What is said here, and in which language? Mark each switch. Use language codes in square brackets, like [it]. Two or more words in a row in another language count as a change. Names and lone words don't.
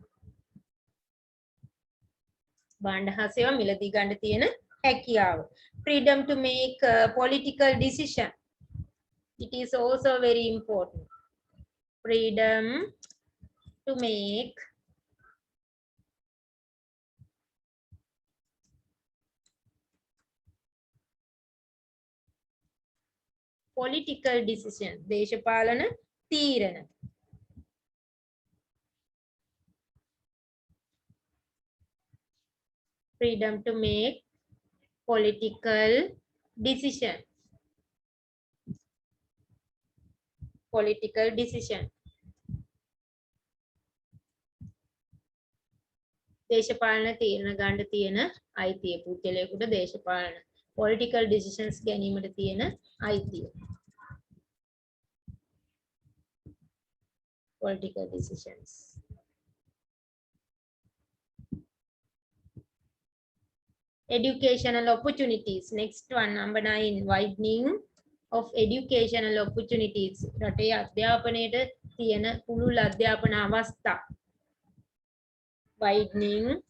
[si] භාණ්ඩ හා සේවා මිලදී ගන්න තියෙන හැකියාව. [en] Freedom to make political decision. It is also very important. Freedom to make political decision. [si] දේශපාලන තීරණ. [en] Freedom to make political decision. Political decision. [si] දේශපාලන තීරණ ගන්න තියෙන අයිතිය. පුද්ගලයෙකුට දේශපාලන [en] political decisions [si] ගැනීමට තියෙන අයිතිය. [en] Political decisions. Educational opportunities. Next one, number 9, widening of educational opportunities. [si] රටේ අධ්‍යාපනයට තියෙන පුළුල් අධ්‍යාපන අවස්ථා. [en] Widening